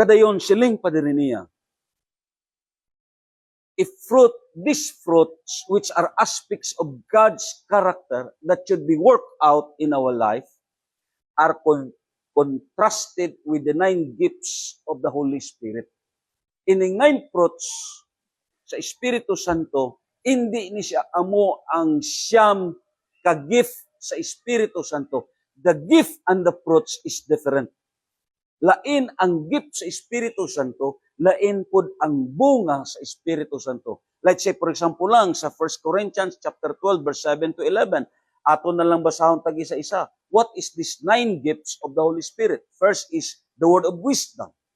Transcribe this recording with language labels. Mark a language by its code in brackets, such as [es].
[ceb] Kadayon siling pa diri niya, [en] if these fruits which are aspects of God's character that should be worked out in our life are contrasted with the 9 gifts of the Holy Spirit. [ceb] Ining 9 fruits sa Espiritu Santo, hindi ni siya amo ang siyam ka-gift sa Espiritu Santo. [en] The gift and the fruits is different. [ceb] Lain ang gift sa Espiritu Santo, lain pud ang bunga sa Espiritu Santo. [en] Let's say, for example [ceb] lang, sa 1 Corinthians chapter 12, verse 7 to 11, ato na lang basahon tag isa-isa. [en] What is these 9 gifts of the Holy Spirit? First is the word of wisdom.